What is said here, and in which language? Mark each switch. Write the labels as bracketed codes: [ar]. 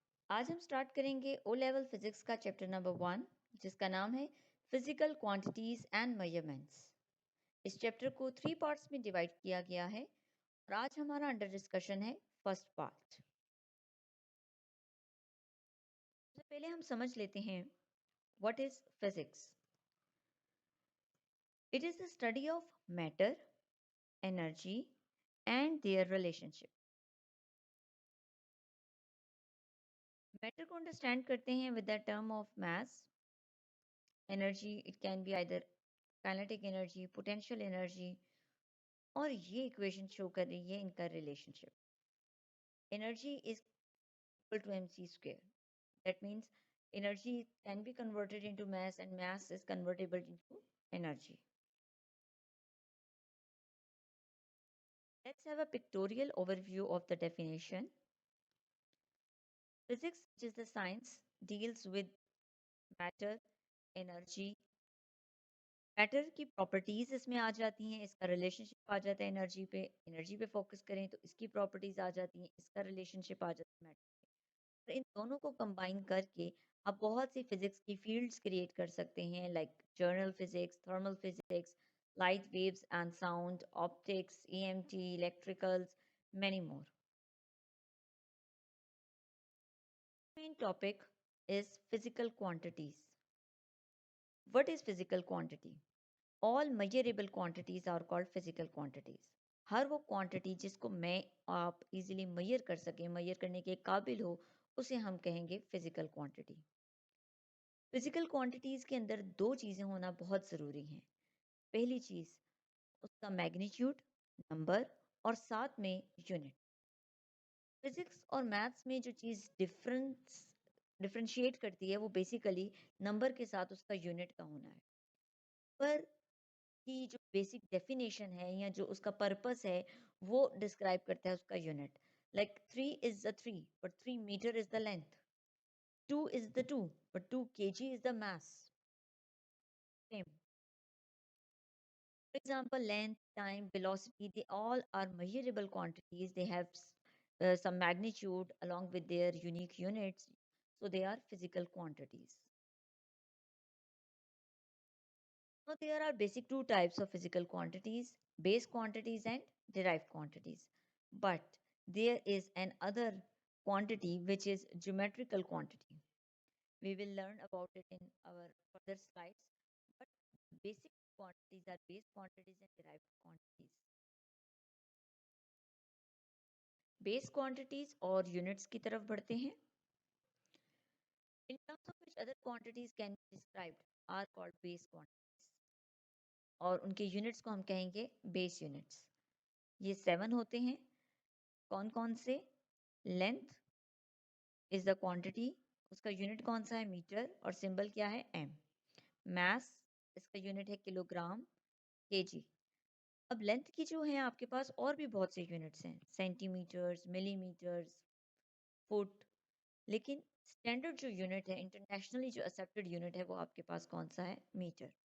[ur] آج ہم سٹارٹ کریں گے او لیول فزکس کا چیپٹر نمبر 1 جس کا نام ہے physical quantities and measurements. اس chapter کو 3 پارٹس میں ڈیوائڈ کیا گیا ہے اور آج ہمارا انڈر ڈسکشن ہے فرسٹ پارٹ. سب سے پہلے ہم سمجھ لیتے ہیں [en] What is physics. It is the study of matter, energy and their relationship. [ur] Metre کو انڈرسٹینڈ کرتے ہیں [en] With the term of mass. [ur] Energy [en] it can be either [ur] kinetic energy, potential energy, اور یہ اکویشن شو کر رہی ہے ان کا relation ship. [en] Energy is equal to mc square. That means energy can be converted into mass and mass is convertible into energy. Let's have a pictorial overview of the definition. Physics, which is the science, deals with matter, energy. [ur] Metre کی properties اس میں آ جاتی ہیں, اس کا relation شپ آ جاتا ہے energy پہ. Energy پہ focus کریں تو اس کی پراپرٹیز آ جاتی ہیں, اس کا ریلیشن شپ آ جاتا ہے میٹر پہ. اور ان دونوں کو کمبائن کر کے آپ بہت سی فزکس کی فیلڈز کریٹ کر سکتے ہیں, like general physics, thermal physics, light views and sound, optics, E M T, electricals, [en] Many more. Main topic is physical quantities. What is physical quantity? All measurable quantities are called physical quantities. [ur] ہر وہ quantity جس کو میں آپ easily mayor کر سکیں, mayor کرنے کے قابل ہو, اسے ہم کہیں گے فزیکل کوانٹٹی. فزیکل کوانٹٹیز کے اندر دو چیزیں ہونا بہت ضروری ہیں. پہلی چیز اس کا میگنیچیوڈ, نمبر, اور ساتھ میں یونٹ. فزکس اور میتھس میں جو چیز ڈفرینشیٹ کرتی ہے وہ بیسیکلی نمبر کے ساتھ اس کا یونٹ کا ہونا ہے. پر کی جو بیسک ڈیفینیشن ہے یا جو اس کا پرپس ہے وہ ڈسکرائب کرتا ہے اس کا unit. [en] Like 3 is the 3 but 3 metre is the length. 2 is the 2 but 2 kg is the mass. Same. For example, length, time, velocity, they all are measurable quantities. They have some magnitude along with their unique units, so they are physical quantities. Now there are basic two types of physical quantities: base quantities and derived quantities. But there is another quantity which is geometrical quantity. We will learn about it in our further slides. But basic quantities are base quantities and derived quantities. [ur] Base quantities اور units کی طرف بڑھتے ہیں. [en] In terms of which other quantities can be described are called base quantities. [ur] اور ان کے units کو ہم کہیں گے base units. یہ 7 ہوتے ہیں. کون کون سے؟ [en] Length is the quantity. [ur] اس کا unit کون سا ہے؟ میٹر. اور symbol کیا ہے؟ M. Mass اس کا unit ہے کلو گرام, kg. اب لینتھ کی جو ہے آپ کے پاس اور بھی بہت سے یونٹس ہیں, سینٹی میٹرز, ملی میٹرز, فٹ. لیکن اسٹینڈرڈ جو یونٹ ہے, انٹرنیشنلی جو ایکسیپٹڈ یونٹ ہے, وہ آپ کے پاس کون سا ہے؟ میٹر.